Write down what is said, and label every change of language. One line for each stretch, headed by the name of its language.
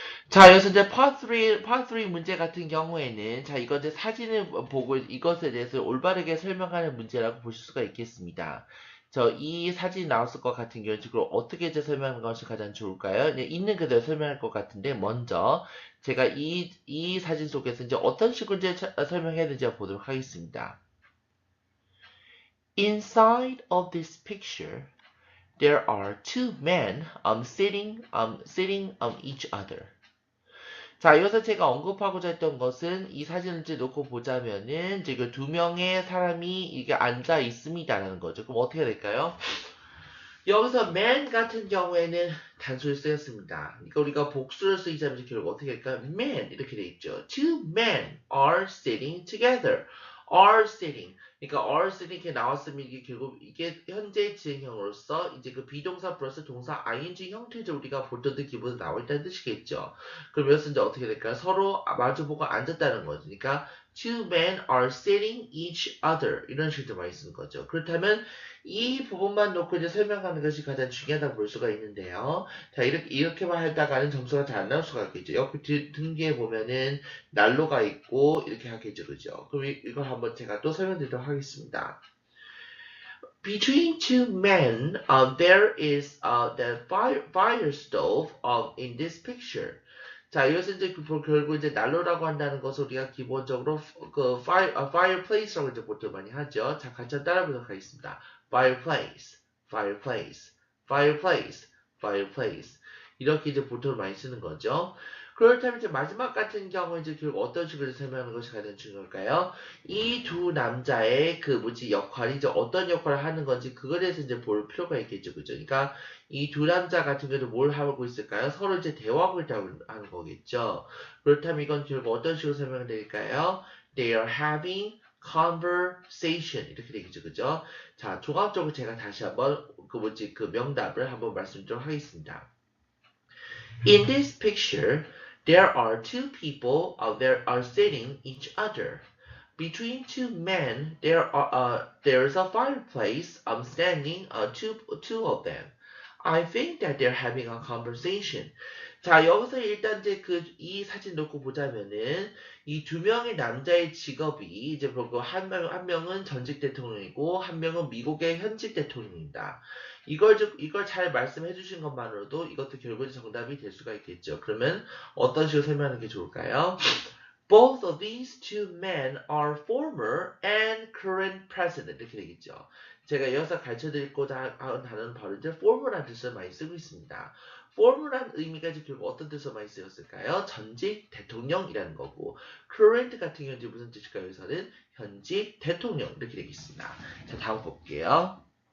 Korean: 자, 여기서 이제 part 3 문제 같은 경우에는, 자, 이거 이제 사진을 보고 이것에 대해서 올바르게 설명하는 문제라고 보실 수가 있겠습니다. 이 사진이 나왔을 것 같은 경우는 지금 어떻게 이제 설명하는 것이 가장 좋을까요? 네, 있는 그대로 설명할 것 같은데, 먼저, 제가 이 사진 속에서 이제 어떤 식으로 이제 설명해야 되는지 보도록 하겠습니다.
English: Inside of this picture, there are two men sitting each other.
Korean: 자, 여기서 제가 언급하고자 했던 것은 이 사진을 이제 놓고 보자면은 지금 두 명의 사람이 이게 앉아 있습니다라는 거죠. 그럼 어떻게 될까요? 여기서 man 같은 경우에는 단수를 쓰였습니다. 그러니까 우리가 복수를 쓰이자면 결국 어떻게 할까요? man 이렇게 돼 있죠.
English: Two men are sitting together. are sitting.
Korean: 그러니까 are sitting 이렇게 나왔으면 이게 결국 이게 현재 진행형으로서 이제 그 비동사 플러스 동사 ing 형태죠. 우리가 보던 기본으로 나와 있다는 뜻이겠죠. 그럼 여기서 이제 어떻게 될까요? 서로 마주보고 앉았다는 거죠. 그러니까
English: two men are sitting each other
Korean: 이런 식으로 많이 쓰는 거죠. 그렇다면 이 부분만 놓고 이제 설명하는 것이 가장 중요하다고 볼 수가 있는데요. 자, 이렇게만 하다가는 점수가 잘 안 나올 수가 있겠죠. 옆에 등기에 보면은 난로가 있고, 이렇게 하겠죠. 그죠? 그럼 이걸 한번 제가 또 설명드리도록 하겠습니다.
English: Between two men, there is the fire stove in this picture.
Korean: 자, 이것은 이제 결국 이제 난로라고 한다는 것을 우리가 기본적으로 그 fireplace라고 이제 보통 많이 하죠. 자, 같이 따라 보도록 하겠습니다.
English: fireplace, fireplace, fireplace, fireplace.
Korean: 이렇게 이제 보통 많이 쓰는 거죠. 그렇다면 이제 마지막 같은 경우 이제 결국 어떤 식으로 설명하는 것이 가장 중요할까요? 이 두 남자의 역할이 이제 어떤 역할을 하는 건지 그거에 대해서 이제 볼 필요가 있겠죠. 그죠? 그러니까 이 두 남자 같은 경우는 뭘 하고 있을까요? 서로 이제 대화하고 있다고 하는 거겠죠. 그렇다면 이건 결국 어떤 식으로 설명될까요?
English: They are having conversation
Korean: 이렇게 되겠죠. 그죠? 자, 종합적으로 제가 다시 한번 그 명답을 한번 말씀드리도록 하겠습니다.
English: In this picture, there are two people that are sitting each other. Between two men, there's a fireplace standing two of them. I think that they're having a conversation.
Korean: 자, 여기서 일단 이제 이 사진 놓고 보자면은 이 두 명의 남자의 직업이 이제 보고 한 명은 전직 대통령이고 한 명은 미국의 현직 대통령입니다. 이걸 잘 말씀해 주신 것만으로도 이것도 결국 정답이 될 수가 있겠죠. 그러면 어떤 식으로 설명하는 게 좋을까요?
English: Both of these two men are former and current president.
Korean: 이렇게 되겠죠. 제가 여기서 가르쳐드리고자 하는 단어는 바로 이제 former라는 뜻을 많이 쓰고 있습니다. former라는 의미가 이제 결국 어떤 뜻으로 많이 쓰였을까요? 전직 대통령이라는 거고, current 같은 경우는 무슨 뜻일까요? 여기서는 현직 대통령 이렇게 되겠습니다. 자, 다음 볼게요.